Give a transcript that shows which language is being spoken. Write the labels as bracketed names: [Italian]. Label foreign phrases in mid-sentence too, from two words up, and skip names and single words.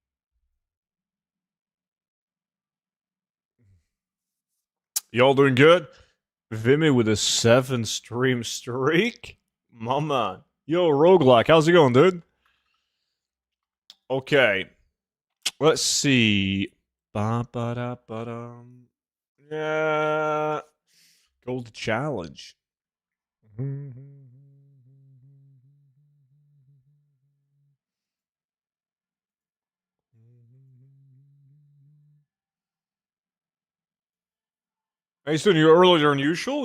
[English] Y'all doing good? Vimy with a 7-stream streak? My man. Yo, Roguelike, how's it going, dude? Okay. Let's see. Ba-ba-da-ba-dum. Yeah. Gold challenge. Hey, so you're earlier than usual?